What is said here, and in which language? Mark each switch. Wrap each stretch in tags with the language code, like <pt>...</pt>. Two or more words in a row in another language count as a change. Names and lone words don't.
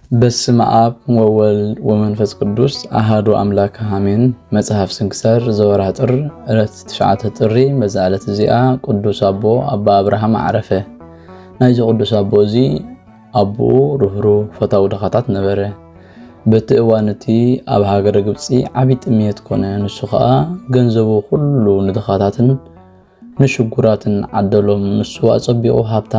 <gez>በስመ አብ ወወልድ ወመንፈስ ቅዱስ አሐዱ አምላክ አሜን። መጽሐፍ ስንክሳር ዘወርኃ ጥር</gez> <ti>ዕለት 9 ጥሪ በዛ ዕለት እዚኣ ቅዱስ አቦ አባ አብርሃም ዓረፈ። ናይዚ ቅዱስ አቦ እዚ አቦኡ ርህሩህ ፈታዊ ድኻታት ነበረ። በቲ እዋን እቲ ኣብ ሃገረ ግብፂ ዓብይ ጥምየት ኮነ። ንሱ ከዓ ገንዘቡ ኩሉ ንድኻታትን ንሽጉራትን ዓደሎም። ንሱ ኣፀቢቑ ሃብታም</ti>